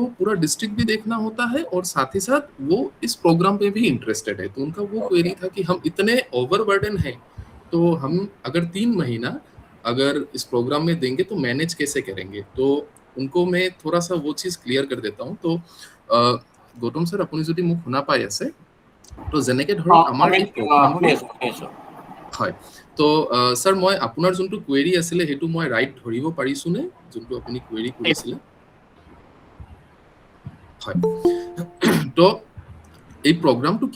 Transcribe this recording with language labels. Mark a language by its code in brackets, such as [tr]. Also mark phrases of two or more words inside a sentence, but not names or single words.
[hi] पूरा डिस्ट्रिक्ट भी देखना होता है और साथ ही साथ वो इस प्रोग्राम पे भी इंटरेस्टेड है तो उनका वो क्वेरी था कि हम इतने ओवरबर्डन हैं तो हम अगर 3 महीना अगर इस प्रोग्राम में देंगे तो मैनेज कैसे करेंगे तो उनको मैं थोड़ा सा वो चीज क्लियर कर देता हूँ तो गौतम सर [as] আপুনি যদি মোক শুনা পাই আছে তো যেনেকে ধৰক আমাৰ এই প্ৰগ্ৰামটো হয় তো স্যাৰ মই আপোনাৰ যোনটো কুৱেৰি আছিলে হেতু মই ৰাইট ধৰিব পাৰিছোনে যোনটো আপুনি কুৱেৰি কৰিছিলে হয় তো এই প্ৰগ্ৰামটো কি